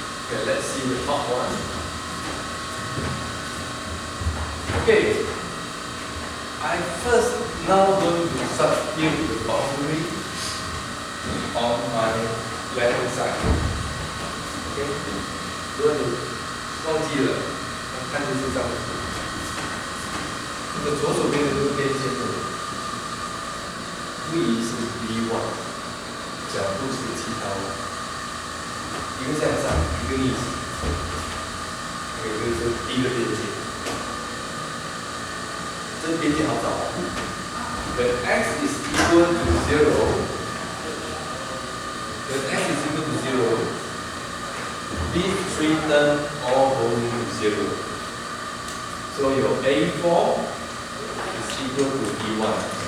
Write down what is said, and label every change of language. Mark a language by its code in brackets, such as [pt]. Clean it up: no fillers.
[en] Okay, let's see the top one. Okay, I first now going to substitute the boundary on my left hand side. [zh] Okay, 如果你忘记了，看这张图，这个左手边的这个边线图，位是 B1， 角度是θ1，一个向上，一个逆时。 Okay, 这是第一个边界。这边界好找。 [en] When x is equal to 0, when x is equal to 0, these three terms all going to 0. So your A4 is equal to B1.